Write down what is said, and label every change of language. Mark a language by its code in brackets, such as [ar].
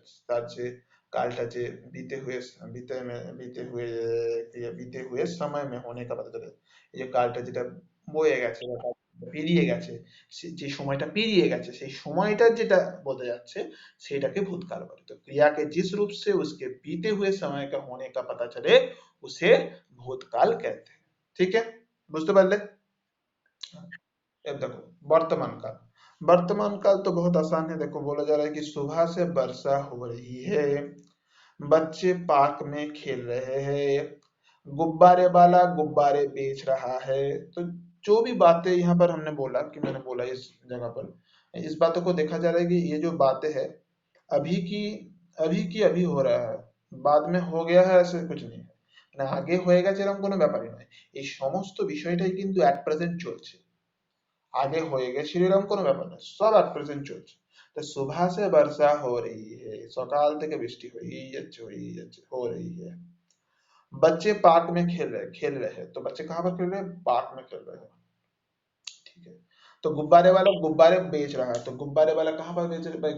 [bn] তার যে कालटा যে [hi] बीते हुए समय में होने का पता चले, [bn] এই যে কালটা যেটা বয়ে গেছে বা পেরিয়ে গেছে, যে সময়টা পেরিয়ে গেছে সেই সময়টার যেটা বোঝা যাচ্ছে সেটাকে भूतकाल বলে। [hi] तो क्रिया के जिस रूप से उसके बीते हुए समय का होने का पता चले उसे भूतकाल कहते हैं। ठीक है, [bn] বুঝতে পারলে? [hi] अब देखो वर्तमान काल। वर्तमान काल तो बहुत आसान है। देखो बोला जा रहा है कि सुबह से वर्षा हो रही है, बच्चे पार्क में खेल रहे हैं, गुब्बारे वाला गुब्बारे बेच रहा है। तो जो भी बातें यहाँ पर हमने बोला, कि मैंने बोला इस जगह पर, इस बातों को देखा जा रहा है कि ये जो बातें हैं अभी की अभी हो रहा है, बाद में हो गया है ऐसे कुछ नहीं है, [bn] না আগে হয়ে গেছে এরকম কোনো ব্যাপারই নয়। এই সমস্ত বিষয়টাই কিন্তু at present চলছে। আগে হয়ে গেছে এরকম কোনো ব্যাপার না, সব at present চলছে। [hi] তো सुबह से वर्षा हो रही है, [bn] সকাল থেকে বৃষ্টি হয়েই যাচ্ছে [hi] হয়েই যাচ্ছে हो रही है। बच्चे पार्क में खेल रहे हैं, तो बच्चे कहाँ पर खेल रहे हैं? पार्क में खेल रहे हैं। ठीक है। तो गुब्बारे वाला गुब्बारे बेच रहा है, तो गुब्बारे वाला कहाँ पर बेच रहा है भाई?